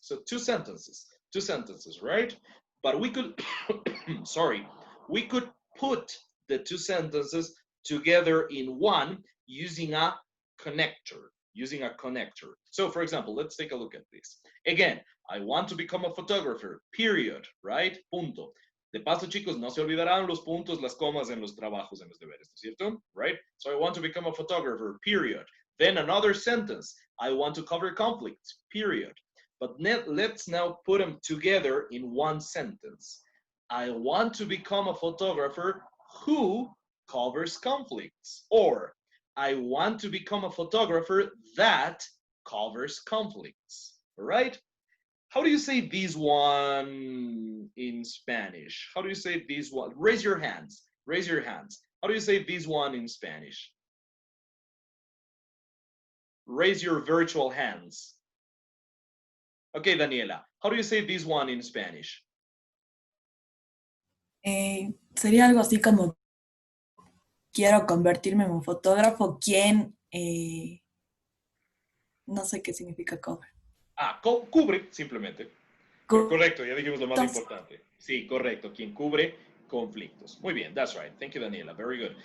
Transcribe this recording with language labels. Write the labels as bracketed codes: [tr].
[en] So two sentences, right? But we could, sorry, we could put the two sentences together in one using a connector. So for example, let's take a look at this. Again, I want to become a photographer, period, right? [es] Punto. De paso, chicos, no se olvidarán los puntos, las comas en los trabajos, en los deberes, ¿cierto? [en] Right? So I want to become a photographer, period. Then another sentence, I want to cover conflicts, period. But let's now put them together in one sentence. I want to become a photographer who covers conflicts. Or I want to become a photographer that covers conflicts. All right? How do you say this one in Spanish? How do you say this one? Raise your hands. Raise your hands. How do you say this one in Spanish? Raise your virtual hands. Okay, Daniela. How do you say this one in Spanish? [es] Sería algo así como quiero convertirme en un fotógrafo quien no sé qué significa cover. Cubre, simplemente. Correcto, ya dijimos lo más importante. Sí, correcto, quien cubre conflictos. Muy bien, [en] that's right. Thank you, Daniela. Very good.